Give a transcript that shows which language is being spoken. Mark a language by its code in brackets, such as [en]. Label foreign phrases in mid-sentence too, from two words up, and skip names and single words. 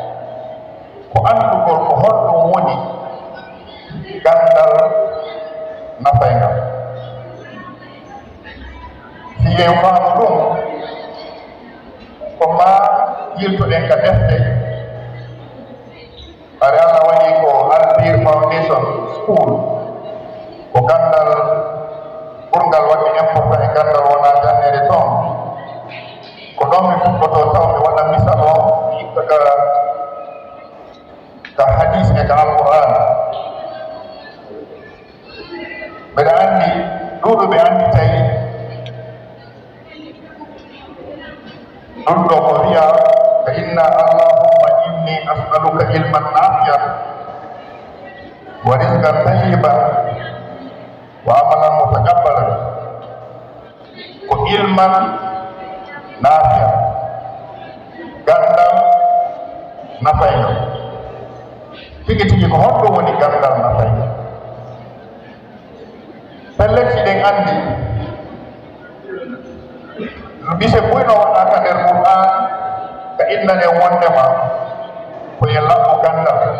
[ff] ko anndugol ko honɗum woni gandal nafayga fiye faamu ɗum ko ma yiltoɗen ka defte are Allah waɗi ko BIRR Foundation School ko gandal ɓurgal wadde important e gandal wona jannede toon ko ɗon mi fuɗɗoto taw mi waɗa misal o yitta ka hadis e ka alquran mbeɗa anndi ɗuɗuɓe anndi tawi ɗum ɗo ko wiya fa inna [ar] اللهم إني أسألك علما نافعا ورزقا طيبا وعملا متقبلا [ff] ko [ar] علما نافعا [ff] gandal nafayga tigi tigi ko honɗum woni gandal nafayga pelleji ɗen anndi bise buyno waɗaka nder Qur'an ka innane wondema ko ye laɓɓo gandal